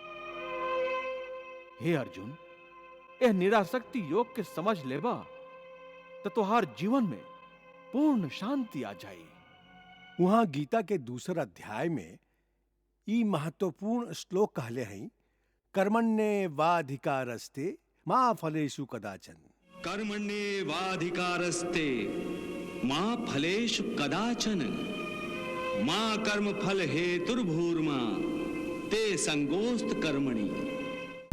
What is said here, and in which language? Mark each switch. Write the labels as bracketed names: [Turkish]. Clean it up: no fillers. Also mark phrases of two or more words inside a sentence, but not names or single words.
[Bhojpuri] हे अर्जुन, यह निरासक्ति योग के समझ लेबा तो तोहार जीवन में पूर्ण शांति आ जाए। वहां गीता के दूसरा अध्याय में ई महत्वपूर्ण श्लोक कहले हैं, [Sanskrit] कर्मण्येवाधिकारस्ते मा फलेषु कदाचन। कर्मण्येवाधिकारस्ते मा फलेषु कदाचन मा कर्म फल हेतुर्भूर्मा ते संगोस्त कर्मणि।